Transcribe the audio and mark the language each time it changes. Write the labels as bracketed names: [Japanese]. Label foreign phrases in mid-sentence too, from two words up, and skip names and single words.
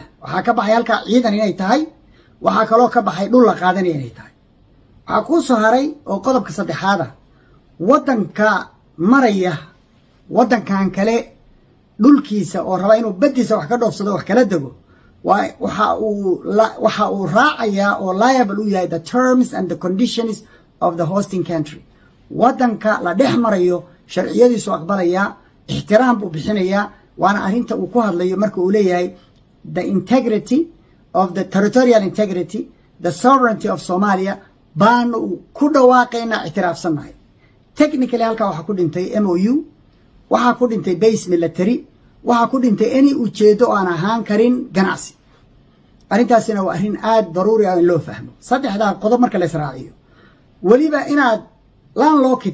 [Somali] waxaa ka baxay halkaa ciidan inay tahay, waxaa kaloo ka baxay dhul la qaadanaya inay tahay. waxaa kuu soo haray oo qodobka saddexaad ah, waddanka maraya waddankan kale dhulkiisa oo raba inuu baddiisa wax ka dhoofsado, wax kala dego, waxa uu raacayaa oo liable u yahay [English] the terms and the conditions of the hosting country. [Somali] waddanka la dhex marayo sharciyadiisu aqbalayaa, ixtiraam buu bixinayaa. waana arrinta uu ku hadlayo marka uu leeyahay [English] the integrity of the territorial integrity, the sovereignty of Somalia [Somali] baanu ku dhawaaqaynaa, ictiraafsannahay. technically halkaa waxaa ku dhintay MOU, waxaa ku dhintay [English] base military, [Somali] waxa ku dhintay inay ujeedo aan ahaan karin ganacsi arrintaasina waa arrin aad daruuri ah in loo fahmo saddexdaa qodob marka la israaciyo weliba inaad laan looki